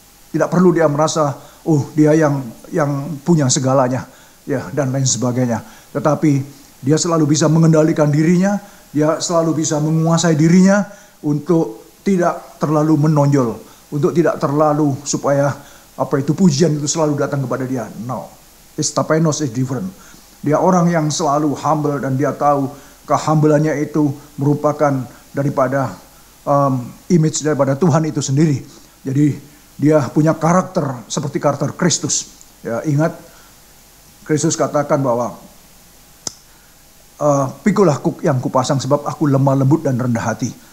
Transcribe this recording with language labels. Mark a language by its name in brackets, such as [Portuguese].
[Indonesian] Tidak perlu dia merasa, oh dia yang punya segalanya, ya, dan lain sebagainya. Tetapi dia selalu bisa mengendalikan dirinya, dia selalu bisa menguasai dirinya untuk tidak terlalu menonjol, untuk tidak terlalu supaya apa itu pujian itu selalu datang kepada dia. [English] No, tapainos is different. [Indonesian] Dia orang yang selalu humble dan dia tahu kehumbleannya itu merupakan daripada image daripada Tuhan itu sendiri. Jadi dia punya karakter seperti karakter Kristus. Ya, ingat Kristus katakan bahwa pikulah yang kupasang sebab aku lemah lembut dan rendah hati.